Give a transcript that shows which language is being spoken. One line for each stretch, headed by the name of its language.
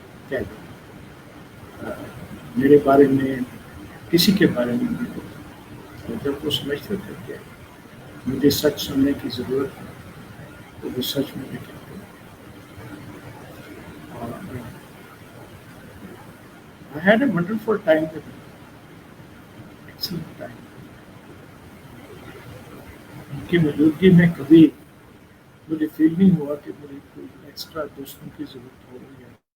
Hindi: कह दो मेरे बारे में, किसी के बारे में भी, और जब वो समझते थे कि मुझे सच सुनने की ज़रूरत है तो वो सच में भी कहते।
English: I had a wonderful time with him. Excellent time.
Hindi: उनकी मौजूदगी में कभी मुझे फील नहीं हुआ कि मुझे कोई एक्स्ट्रा दोस्तों की जरूरत हो रही है।